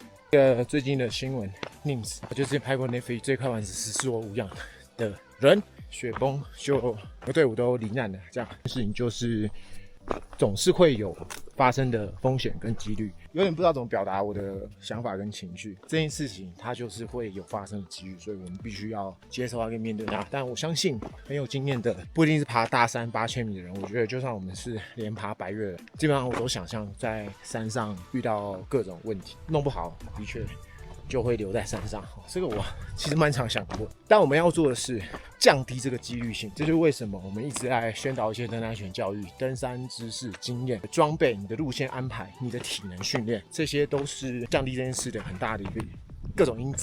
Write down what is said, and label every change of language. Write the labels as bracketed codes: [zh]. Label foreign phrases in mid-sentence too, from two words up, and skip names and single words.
[zh] 最近的新聞 ，Nims 就之前拍过 Netflix 最快完成14我无恙的人，雪崩就队伍都罹难了，这樣事情就是总是会有发生的風險跟幾率，有點不知道怎麼表達我的想法跟情緒。這件事情它就是會有發生的幾率，所以我們必須要接受它跟面對它。但我相信很有經驗的，不一定是爬大山8000米的人，我覺得就算我們是連爬百岳，基本上我都想象在山上遇到各種問題，弄不好的確就會留在山上。這個我其實蠻常想過，但我們要做的是降低這個幾率性。這就是為什麼我們一直在宣導一些登山安全教育、登山知識、經驗、裝備、你的路線安排、你的體能訓練，這些都是降低這件事的很大的一個各種因子。